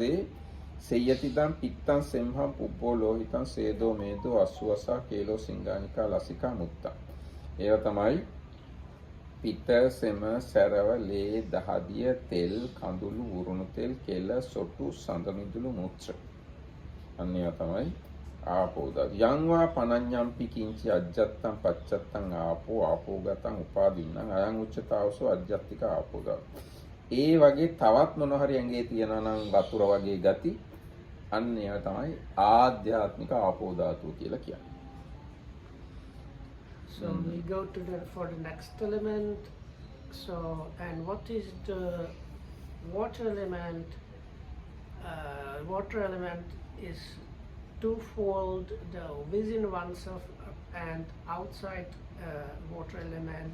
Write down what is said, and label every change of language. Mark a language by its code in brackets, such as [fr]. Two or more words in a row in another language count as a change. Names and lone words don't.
[pi] සෙය්‍යතිදං පිත්තං සෙම්හං පුබ්බෝ ලෝහිතං සේදෝ මේදෝ අස්සුවසා කේලෝ සිංගානිකා ලසිකා මුත්තා. [si] ඒවා තමයි පිත්ත, සෙම, සැරව, ලේ, දහදිය, තෙල්, කඳුළු, උරුණු තෙල්, කෙල, සොටු, සඳ මිදුළු, මුත්‍ර. අන්න ඒවා තමයි ආපෝ ධාතු. [pi] යං වා පනඤ්ඤම්පි කිංචි අජ්ජත්තං පච්චත්තං ආපෝ ආපෝගතං උපාදින්නම් අයං උච්චතාවසෝ අජ්ජත්තික ආපෝ ධාතු. [si] ඒ වගේ තවත් මොන හරි ඇඟේ තියනවා නම් වතුර වගේ ගති අන්න ඒවා තමයි ආධ්‍යාත්මික ආපෝ ධාතු කියලා කියන්නේ. [en] So we go to for the next element. So, and what is the water element? Water element is twofold: the within oneself and outside water element.